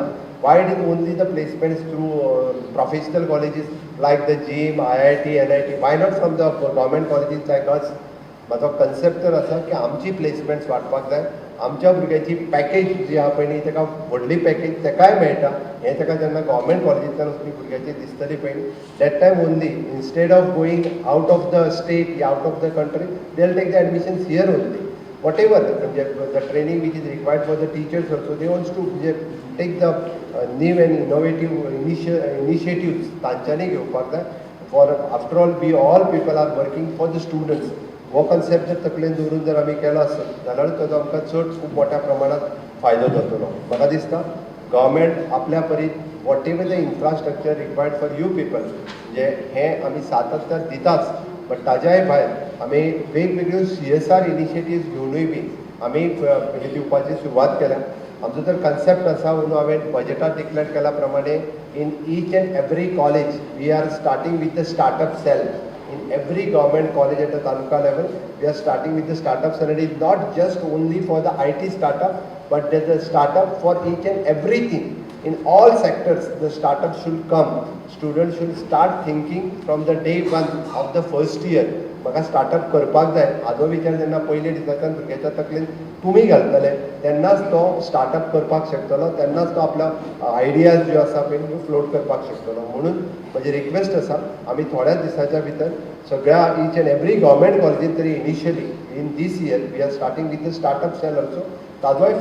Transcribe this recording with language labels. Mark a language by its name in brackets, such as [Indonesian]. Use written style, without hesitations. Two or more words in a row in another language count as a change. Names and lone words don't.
[English] why it is only the placements through professional colleges like the GIM, IIT, NIT, why not from the government colleges like us. [Konkani] म्हाजो कन्सेप्ट तर आसा की आमची प्लेसमेंट्स वाडपाक जाय. आमच्या भुरग्याची पॅकेज जी आहा पळय न्ही ताका व्हडली पॅकेज ताकाय मेळटा. हें ताका जेन्ना गव्हर्मेंट कॉलेजींतल्यान वचपी भुरग्याची दिसतली पळय [English] that time only instead of going out of the state or out of the country they will take the admissions here only. whatever mhanje the training which is required for the teachers also they wants to mhanje take the new and innovative initiatives [Konkani] तांच्यांनी घेवपाक जाय. [English] for after all we all people are working for the students. [Konkani] हो कन्सेप्ट जर तकलेन दवरून जर आमी केलो आसत जाल्यार ताजो आमकां चड खूब मोठ्या प्रमाणात फायदो जातलो. म्हाका दिसता गव्हर्मेंट आपल्या परीन [English] whatever the infrastructure required for you people [Konkani] म्हणजे हें आमी सातत्यान दिताच. बट ताज्याय भायर आमी वेगवेगळ्यो CSR इनिशिएटिव्स घेवनूय बी आमी हे दिवपाची सुरवात केल्या. आमचो तर कन्सेप्ट आसा म्हणून हांवें बजेटांत डिक्लेअर केल्या प्रमाणे [English] in each and every college we are starting with the startup cell. In every government college at the taluka level, we are starting with the startups, and it is not just only for the IT startup, but there's a startup for each and everything. In all sectors, the startup should come. Students should start thinking from the day one of the first year. [Konkani] म्हाका स्टार्टअप करपाक जाय हाजो विचार जेन्ना पयले दिसाच्यान भुरग्याच्या तकलेन तुमी घालतले तेन्नाच तो स्टार्टअप करपाक शकतलो, तेन्नाच तो आपल्या आयडियाज ज्यो आसा पळय त्यो फ्लोट करपाक शकतलो. म्हणून म्हजी रिक्वेस्ट आसा आमी थोड्याच दिसाच्या भितर सगळ्या [English] each and every government college tari initially in this year we are starting with the startup cell also.